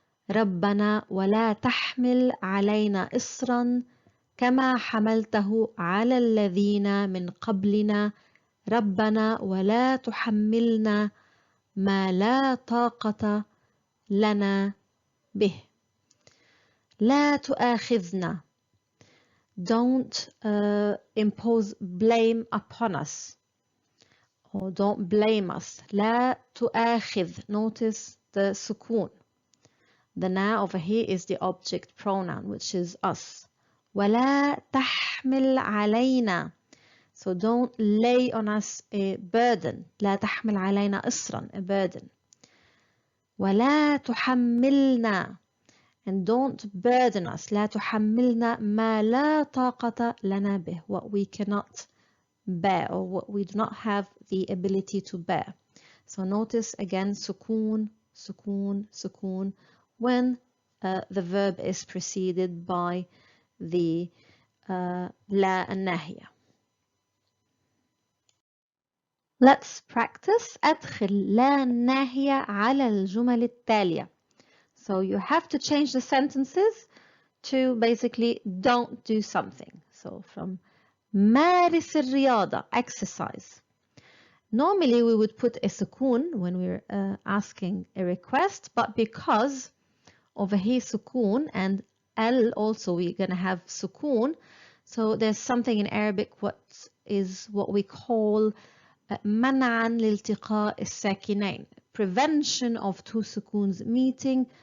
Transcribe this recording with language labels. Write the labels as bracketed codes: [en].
[ar] ربنا ولا تحمل علينا إصرا كما حملته على الذين من قبلنا. ربنا ولا تحملنا ما لا طاقة لنا به. لا تؤاخذنا, [en] don't impose blame upon us, or don't blame us. لا تؤاخذ, notice the sukoon. The na over here is the object pronoun, which is us. [ar] ولا تحمل علينا, [en] so don't lay on us a burden. [ar] لا تحمل علينا إصرا, [en] a burden. [ar] ولا تحملنا, [en] and don't burden us. [ar] لا تحملنا ما لا طاقة لنا به, [en] what we cannot bear or what we do not have the ability to bear. So notice again sukoon, sukoon, sukoon when the verb is preceded by the لا الناهية. Let's practice. [ar] أدخل لا الناهية على الجمل التالية. [en] So you have to change the sentences to basically don't do something. So from [ar] مارس الرياضة, [en] exercise. Normally we would put a sukoon when we're asking a request, but because over here sukoon and al also we're going to have sukoon, so there's something in Arabic what we call [ar] منعا لالتقاء الساكنين, [en] prevention of two sukoons meeting.